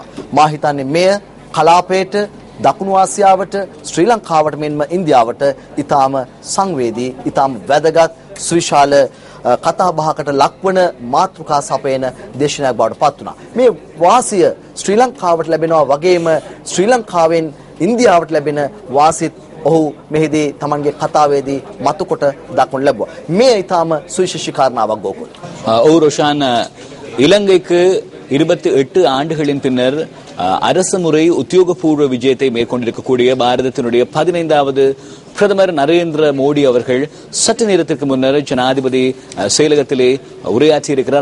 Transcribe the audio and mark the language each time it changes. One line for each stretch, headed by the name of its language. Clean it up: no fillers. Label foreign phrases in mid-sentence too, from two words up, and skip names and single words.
Sinhala: මා හිතන්නේ මෙය කලාපයට දකුණු ආසියාවට ශ්‍රී ලංකාවට මෙන්ම ඉන්දියාවට ඊටාම සංවේදී ඊටාම වැදගත් සුවිශාල කතා බහකට ලක්වන මාතෘකා සපයන දේශනයක් බවට පත් වුණා. මේ වාසිය ශ්‍රී ලංකාවට ලැබෙනවා වගේම ශ්‍රී ලංකාවෙන් ඉන්දියාවට ලැබෙන වාසිත් ඔහු මෙහිදී තමන්ගේ කතාවේදී මතුකොට දක්වනු ලැබුවා. මේ ඊටාම සුවිශේෂී කාරණාවක් ගෝකුල්.
Tamil: ඔව් ரோஷான், இலங்கைக்கு 28 ஆண்டுகளின் பின்னர் அரசு முறை உத்தியோகபூர்வ விஜயத்தை மேற்கொண்டிருக்கக்கூடிய பாரதத்தினுடைய 15வது பிரதமர் நரேந்திர மோடி அவர்கள் சற்று நேரத்திற்கு முன்னர் ஜனாதிபதி செயலகத்திலே உரையாற்றியிருக்கிறார்.